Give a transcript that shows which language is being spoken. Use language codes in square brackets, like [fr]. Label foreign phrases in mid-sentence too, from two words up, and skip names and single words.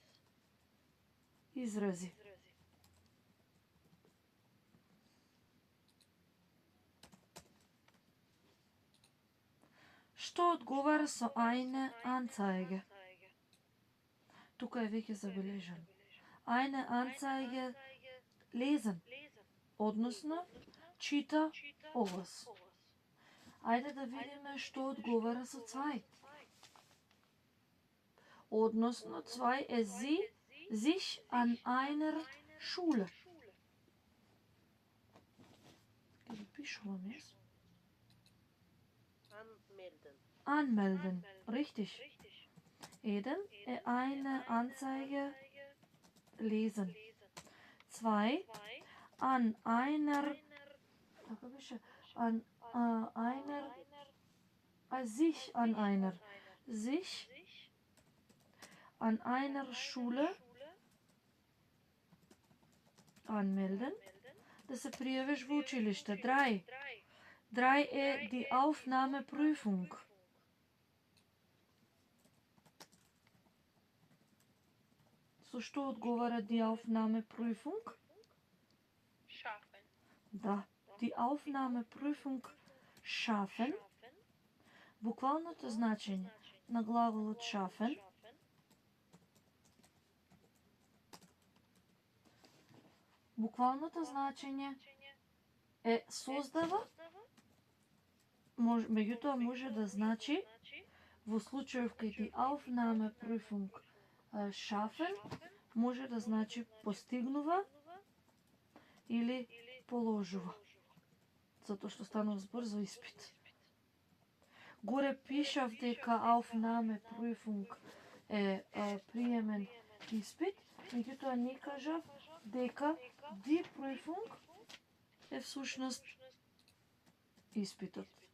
[mk] Што одговара со [de] eine Anzeige? [mk] Тука е веќе забележано. [de] Eine Anzeige lesen, [mk] односно чита оглас. Ајде да видиме што одговара со zwei. Односно zwei е [de] sich an einer Schule. [mk] Ке ги пишувам јас. [de] Anmelden, richtig. Eden eine Anzeige lesen. 2. An einer sich an einer Schule anmelden. [mk] Да се пријавиш во училиште. 3. 3 е [de] die Aufnahmeprüfung. [mk] Со што одговара [de] die Aufnahmeprüfung? Schaffen. Да, die Aufnahmeprüfung schaffen. [mk] Буквалното значење на глаголот schaffen е создава, меѓутоа може да значи во случајов кај [de] die Aufnahmeprüfung schaffen [mk] може да значи постигнува или положува. Затоа што станува збор за испит. Горе пишав дека Aufnahmeprüfung е приемен испит, меѓутоа не кажав дека [de] die Prüfung [mk] е всушност испитот.